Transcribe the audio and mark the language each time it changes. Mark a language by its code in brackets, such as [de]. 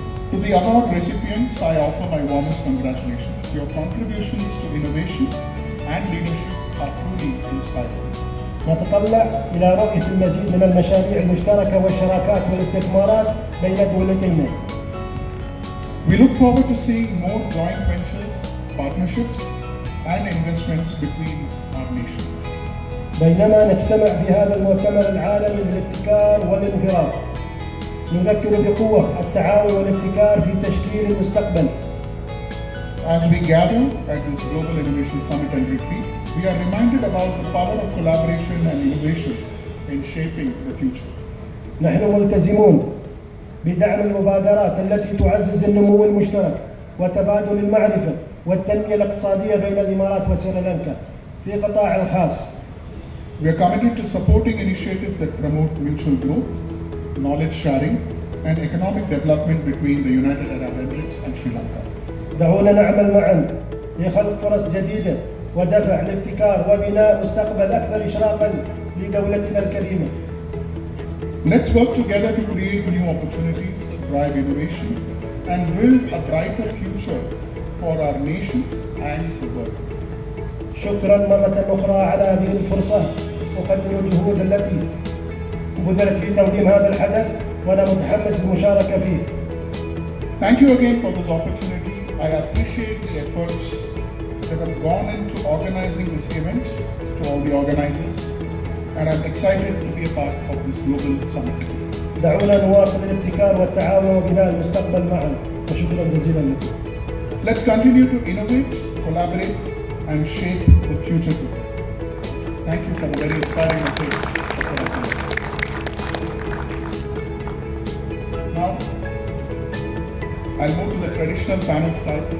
[en] To the award recipients, I offer my warmest congratulations. Your contributions to innovation and leadership are truly inspiring. [ar] نتطلع إلى رؤية المزيد من المشاريع المشتركة والشراكات والاستثمارات بين دولتينا. [en] We look forward to seeing more joint ventures, partnerships, and investments between our nations. [ar] بينما نجتمع في هذا المؤتمر العالمي للابتكار والانفراد، نذكر بقوة التعاون والابتكار في تشكيل المستقبل. [en] As we gather at this Global Innovation Summit and Retreat, we are reminded about the power of collaboration and innovation in shaping the future. [ar] نحن ملتزمون بدعم المبادرات التي تعزز النمو المشترك وتبادل المعرفة والتنمية الاقتصادية بين الإمارات وسريلانكا في قطاع الخاص. [en] We are committed to supporting initiatives that promote mutual growth, knowledge sharing, and economic development between the United Arab Emirates and Sri Lanka. [ar] دعونا نعمل معا لخلق فرص جديدة ودفع الابتكار وبناء مستقبل أكثر إشراقا لدولتنا الكريمة. [en] Let's work together to create new opportunities, drive innovation, and build a brighter future for our nations and the world. [ar] شكرا مرة أخرى على هذه الفرصة. أقدر الجهود التي بذلت في تنظيم هذا الحدث وأنا متحمس للمشاركة فيه. [en] Thank you again for this opportunity. I appreciate the efforts that have gone into organizing this event, to all the organizers, and I'm excited to be a part of this global summit. [ar] دعونا نواصل الابتكار والتعاون وبناء المستقبل معا وشكرا جزيلا لكم. [en] Let's continue to innovate, collaborate, and shape the future together. Thank you for the very inspiring message. Now, I'll move to the traditional panel style.